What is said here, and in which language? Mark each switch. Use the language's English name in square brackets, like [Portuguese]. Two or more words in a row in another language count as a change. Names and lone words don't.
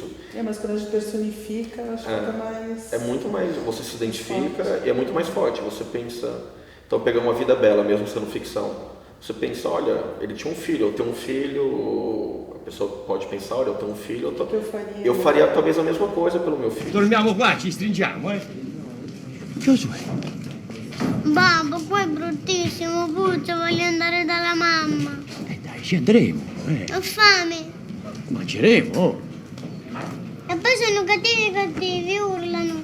[Portuguese] Mas quando a gente personifica, acho que fica mais... É muito mais, você se identifica e é muito mais forte. Você pensa, então pegar Uma Vida Bela, mesmo sendo ficção. Você pensa, olha, ele tinha um filho, eu tenho um filho, a pessoa pode pensar, olha, eu tenho um filho, eu faria talvez a mesma coisa pelo meu filho. [Italian] Dormiamo qua, ci stringiamo, Giosuè. Babbo, qua è bruttissimo, puzza, voglio andare dalla mamma. Dai, ci andremo, Ho fame. Mangeremo, E poi sono cattivi, urlano.